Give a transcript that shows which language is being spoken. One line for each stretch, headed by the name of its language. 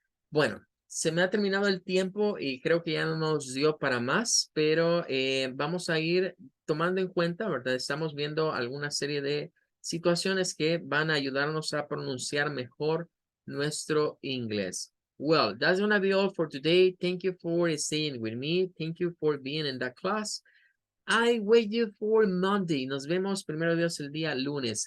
Spanish: Bueno, se me ha terminado el tiempo y creo que ya no nos dio para más, pero vamos a ir tomando en cuenta, ¿verdad? Estamos viendo alguna serie de situaciones que van a ayudarnos a pronunciar mejor nuestro inglés.
English: Well, that's gonna be all for today. Thank you for staying with me. Thank you for being in that class. I wait you for Monday.
Spanish: Nos vemos primero Dios el día lunes.